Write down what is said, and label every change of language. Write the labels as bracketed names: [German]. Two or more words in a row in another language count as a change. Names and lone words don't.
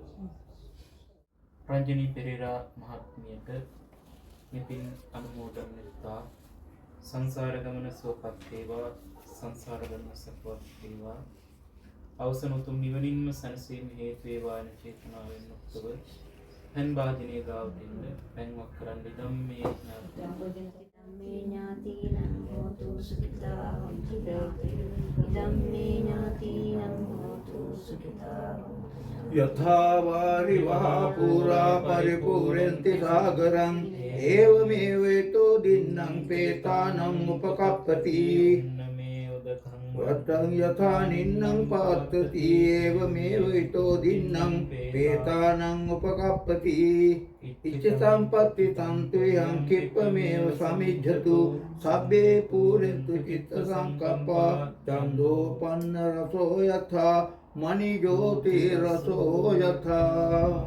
[Sinhala] රංජනී පෙරේරා මහත්මියට මෙතින් අනුමෝදන් වෙත්තා සංසාර ගමන සුවපත් වේවා, සංසාර ගමන සපවත් වේවා, අවසන් උතුම් නිවනින්ම සැනසීම හේතු වේවා යන චේතනාවෙන් යුක්තව පෙන් වාදිනේ ගාවට එන්න පෙන්වක් කරන්න ධම්මේ [Pali] ඥාතිනං හෝතු සුඛිතා හොන්තු ධම්මේ ඥාතිනං හෝතු සුඛිතා යථා වාරි වහා පුරා පරිපූර්ණන්ති සාගරං ඒවමේවේතෝ දින්නම් පේතානම් උපකප්පති වත්තං යථා නින්නම් පාත්තති ඒවමේවේතෝ දින්නම් පේතානම් උපකප්පති ඉච්ඡ සම්පත්ති තන්ත්වයං කිප්පමේව සමිජ්ජතු සබ්බේ පූරෙන්තු චිත්ත සංකප්පා චන්දෝ පන්න රසෝ යථා මනි ජෝති රසෝ යථා.